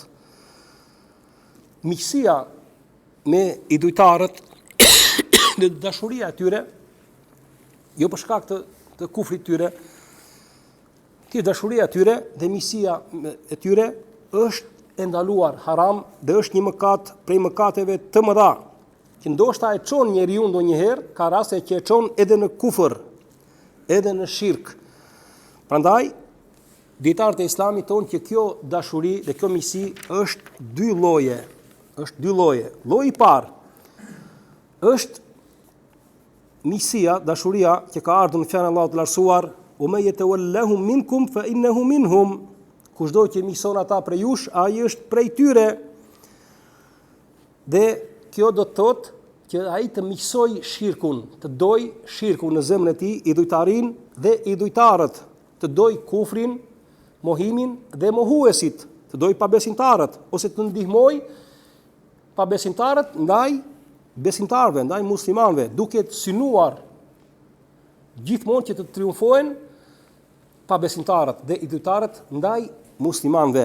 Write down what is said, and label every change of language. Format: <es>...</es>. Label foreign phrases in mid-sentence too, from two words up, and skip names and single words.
<sq>Miqësia me idujtarët dhe dashuria e tyre, jo për shkak të kufrit tyre, kjo dashuria e tyre dhe miqësia e tyre është e ndaluar haram dhe është një mëkat prej mëkateve të mëdha, që ndoshta e çon njeriu ndonjëherë, ka raste që e çon edhe në kufër, edhe në shirk. Prandaj dietarët e Islamit thonë që kjo dashuri dhe kjo miqësi është dy lloje. Është dy lloje. Lloji i parë është miqësia, dashuria që ka ardhur në fjalën e Allahut të lartësuar,</sq> <ar>"ومن يتولهم منكم فإنه منهم."</ar> <sq>Kushdo që miqëson ata prej jush, ai është prej tyre. Dhe kjo do të thotë që ai të miqësoj shirkun, të doj shirkun në zemrën e tij, idujtarin dhe idujtarët, të doj kufrin, mohimin dhe mohuesit, të doj pabesimtarët, ose të ndihmoj pabesimtarët ndaj besimtarëve, ndaj muslimanëve, duke të synuar gjithmonë që të triumfojnë pabesimtarët dhe idujtarët ndaj muslimanëve.</sq>